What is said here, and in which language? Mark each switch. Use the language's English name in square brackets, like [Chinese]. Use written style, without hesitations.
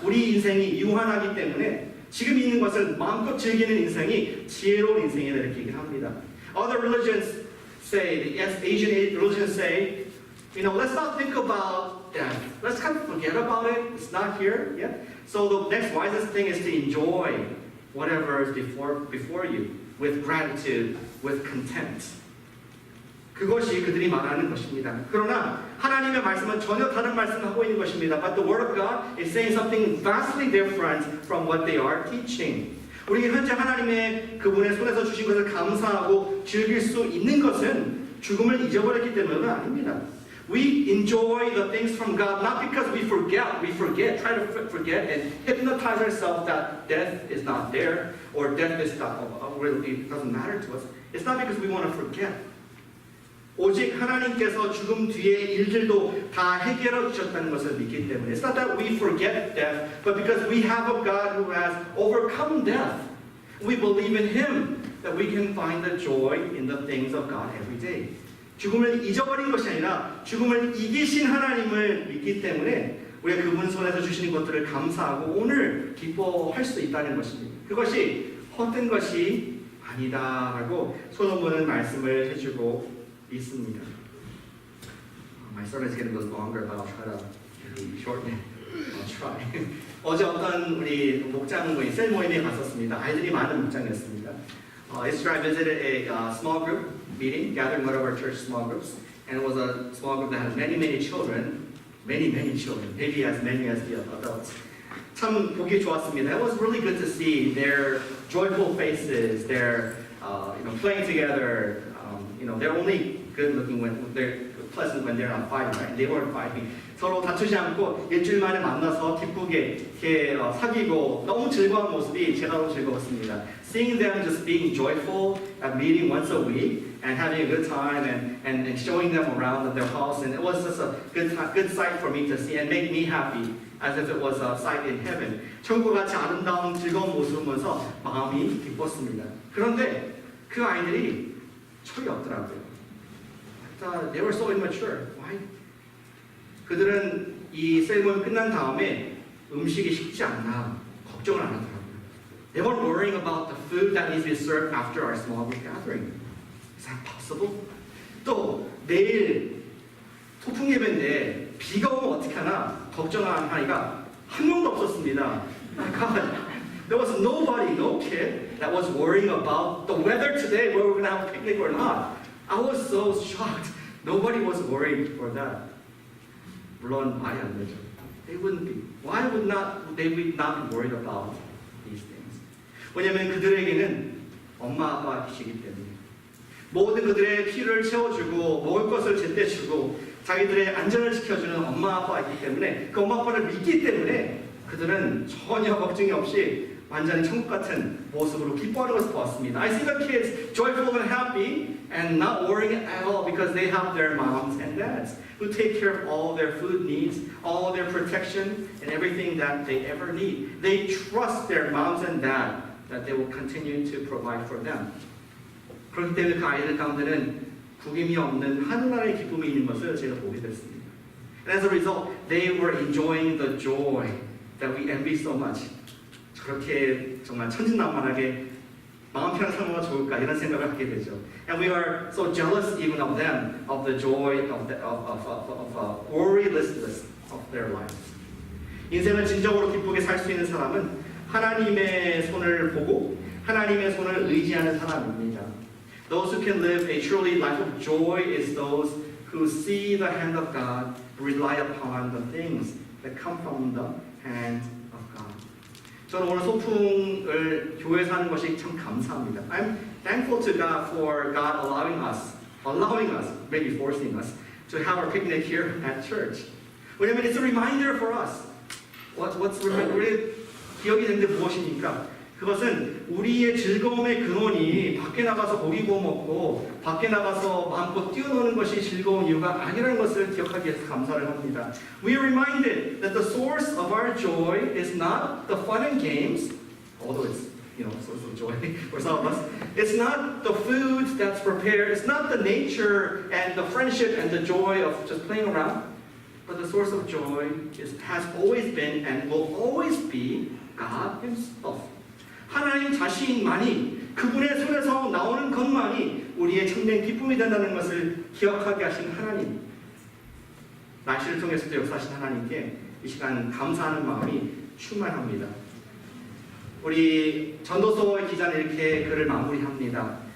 [Korean] 우리 인생이 유한하기 때문에 지금 있는 것을 마음껏 즐기는 인생이 지혜로운 인생이다 이렇게 얘기를 합니다. [English] Other religions say, yes, Asian religions say, let's not think about death. Let's kind of forget about it. It's not here. Yeah. So the next wisest thing is to enjoy whatever is before you with gratitude, with content. [Korean] 그것이 그들이 말하는 것입니다. 그러나 하나님의 말씀은 전혀 다른 말씀을 하고 있는 것입니다. [English] But the Word of God is saying something vastly different from what they are teaching. [Korean] 우리 현재 하나님의 그분의 손에서 주신 것을 감사하고 즐길 수 있는 것은 죽음을 잊어버렸기 때문은 아닙니다. [English] We enjoy the things from God not because we forget, try to forget and hypnotize ourselves that death is not there or death is not, it doesn't matter to us. It's not because we want to forget. [Korean] 오직 하나님께서 죽음 뒤의 일들도 다 해결해 주셨다는 것을 믿기 때문에 [English] It's not that we forget death, but because we have a God who has overcome death. We believe in Him that we can find the joy in the things of God every day. [Korean] 죽음을 잊어버린 것이 아니라 죽음을 이기신 하나님을 믿기 때문에 우리가 그분 손에서 주시는 것들을 감사하고 오늘 기뻐할 수 있다는 것입니다. 그것이 헛된 것이 아니다라고 솔로몬은 말씀을 해주고 있습니다. [English] My sermon is getting a little longer, but I'll try to shorten it. I'll try. [Korean] 어제 어떤 우리 목장 모임, 셀 모임에 갔었습니다. 아이들이 많은 목장이었습니다. [English] Yesterday I visited a small group meeting, gathering one of our church small groups, and it was a small group that had many children, many children, maybe as many as the adults. [Korean] 참 보기 좋았습니다. [English] It was really good to see their joyful faces, their playing together. They're only good looking when they're pleasant when they're not fighting, right? They weren't fighting. [Korean] 서로 다투지 않고 일주일 만에 만나서 기쁘게 이렇게 사귀고 너무 즐거운 모습이 제가 너무 즐거웠습니다. [English] Seeing them just being joyful at meeting once a week and having a good time and showing them around their house, and it was just a good sight for me to see and make me happy. As if it was a sight in heaven. [Korean] 천국같이 아름다운 즐거운 모습을 보면서 마음이 기뻤습니다. 그런데 그 아이들이 철이 없더라고요. [English] They were so immature. Why? [Korean] 그들은 이 셀모임 끝난 다음에 음식이 식지 않나 걱정을 안 하더라고요. [English] They were worrying about the food that needs to be served after our small group gathering. Is that possible? [Korean] 또 내일 소풍 예배인데 비가 오면 어떻게 하나 걱정하는 아이가 한 명도 없었습니다. [English] My God, there was nobody, no kid that was worrying about the weather today, whether we're going to have a picnic or not. I was so shocked. Nobody was worried for that. [Korean] 물론 말이 안 되죠. [English] They wouldn't be. Why would they would not be worried about these things? [Korean] 왜냐하면 그들에게는 엄마 아빠이시기 때문에 모든 그들의 필요를 채워주고 먹을 것을 제때 주고 자기들의 안전을 지켜주는 엄마 아빠이기 때문에 그 엄마 아빠를 믿기 때문에 그들은 전혀 걱정이 없이 완전히 천국 같은 모습으로 기뻐하는 것을 보았습니다. [English] I see the kids joyful and happy and not worrying at all because they have their moms and dads who take care of all their food needs, all their protection, and everything that they ever need. They trust their moms and dad that they will continue to provide for them. [Korean] 그렇기 때문에 그 아이들 가운데는 구김이 없는 하늘나라의 기쁨이 있는 것을 제가 보게 됐습니다. [English] And as a result, they were enjoying the joy that we envy so much. [Korean] 그렇게 정말 천진난만하게 마음 편한 삶은 좋을까 이런 생각을 하게 되죠. [English] And we are so jealous even of them, of the joy of worrylessness of their lives. [Korean] 인생을 진정으로 기쁘게 살 수 있는 사람은 하나님의 손을 보고 하나님의 손을 의지하는 사람입니다. [English] Those who can live a truly life of joy is those who see the hand of God, rely upon the things that come from the hand of God. [Korean] 저는 오늘 소풍을 교회에서 하는 것이 참 감사합니다. [English] I'm thankful to God for God allowing us, maybe forcing us, to have our picnic here at church. [Korean] 왜냐하면 [English] it's a reminder for us. [Korean] 우리 기억이 되는데 무엇입니까? 그것은 우리의 즐거움의 근원이 밖에 나가서 고기 구워 먹고 밖에 나가서 마음껏 뛰어노는 것이 즐거운 이유가 아니라는 것을 기억하기 위해서 감사를 합니다. [English] We are reminded that the source of our joy is not the fun and games, although it's source of joy for some of us. It's not the food that's prepared. It's not the nature and the friendship and the joy of just playing around. But the source of joy has always been and will always be God Himself. [Korean] 하나님 자신만이 그분의 손에서 나오는 것만이 우리의 참된 기쁨이 된다는 것을 기억하게 하신 하나님. 날씨를 통해서도 역사하신 하나님께 이 시간 감사하는 마음이 충만합니다. 우리 전도서의 기자는 이렇게 글을 마무리합니다.